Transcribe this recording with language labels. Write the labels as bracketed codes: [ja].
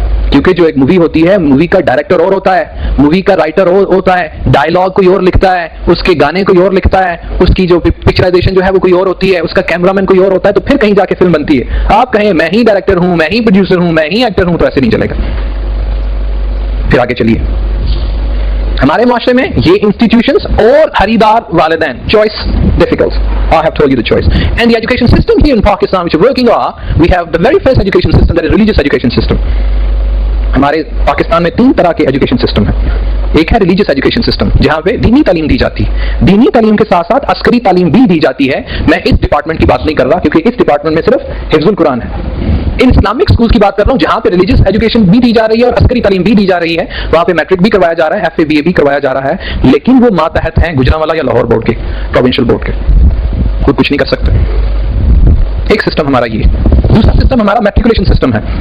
[ur] کیونکہ جو ایک مووی ہوتی ہے، مووی کا ڈائریکٹر اور ہوتا ہے، مووی کا رائٹر اور ہوتا ہے، ڈائلاگ کوئی اور لکھتا ہے، اس کے گانے کوئی اور لکھتا ہے، اس کی جو پکچرائزیشن جو ہے وہ کوئی اور ہوتی ہے، اس کا کیمرہ مین کوئی اور ہوتا ہے، تو پھر کہیں جا کے فلم بنتی ہے۔ آپ کہیں میں ہی ڈائریکٹر ہوں، میں ہی پروڈیوسر ہوں، میں ہی ایکٹر ہوں، تو ایسے نہیں چلے گا۔ پھر آگے چلیے، ہمارے معاشرے میں یہ انسٹیٹیوشنز اور خریدار والدین، choice difficult. [en] I have told you the choice. And the education system here in Pakistan which is working on, we have the very first education system, that is religious education system. [ur] ہمارے پاکستان میں 3 طرح کے education system ہیں۔ ایک ہے religious education system, جہاں پہ دینی تعلیم دی جاتی ہے، دینی تعلیم کے ساتھ ساتھ عسکری تعلیم بھی دی جاتی ہے۔ میں اس ڈپارٹمنٹ کی بات نہیں کر رہا کیونکہ اس ڈپارٹمنٹ میں صرف حفظ القرآن ہے۔ ان اسلامک اسکولز کی بات کر رہا ہوں جہاں پہ ریلیجیس ایجوکیشن بھی دی جا رہی ہے اور عسکری تعلیم بھی دی جا رہی ہے، وہاں پہ میٹرک بھی کروایا جا رہا ہے، FA BA بھی کروایا جا رہا ہے، لیکن وہ ماتحت ہیں گجرانوالہ یا لاہور بورڈ کے، پروونشل بورڈ کے، کوئی کچھ نہیں کر سکتا۔ ایک سسٹم ہمارا یہ ہے۔ دوسرا سسٹم ہمارا میٹریکولیشن سسٹم ہے۔